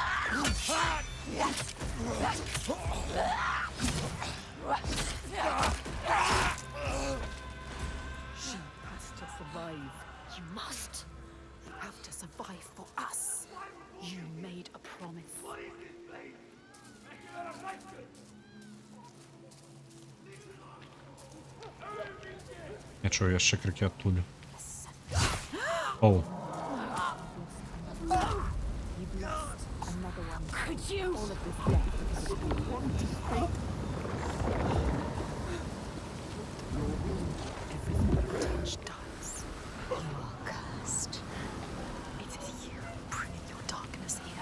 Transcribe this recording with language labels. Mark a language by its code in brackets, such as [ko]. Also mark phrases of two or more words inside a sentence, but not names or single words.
[en] She has to survive. You must. You have to survive for us. You made a promise. [be] Я чую яшчэ крыкі адтуль. Оу. [en] You've lost another one. Could you? All of this death because of you want to fight. Your wound, everything you touch dies. You are cursed. It is you bringing your darkness here.